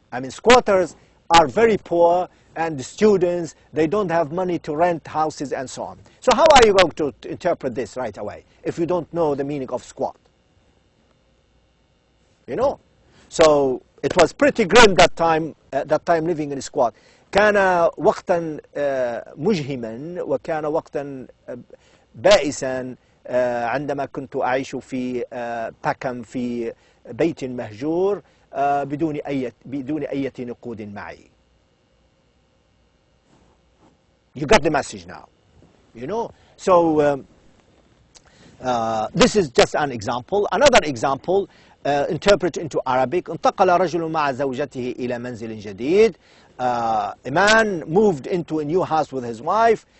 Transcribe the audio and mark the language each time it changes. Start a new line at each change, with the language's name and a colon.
English: I mean, squatters are very poor, and the students, they don't have money to rent houses and so on. So how are you going to interpret this right away if you don't know the meaning of squat? You know? So it was pretty grim that time that time living in a squat.
Arabic: كان وقتا مجهما وكان وقتا بائسا عندما كنت أعيش في باكم في بيت مهجور بدون أي نقود معي.
English: You got the message now, you know. So this is just an example. Another example, interpret into Arabic.
Arabic: انتقل رجل مع زوجته إلى منزل جديد.
English: A man moved into a new house with his wife.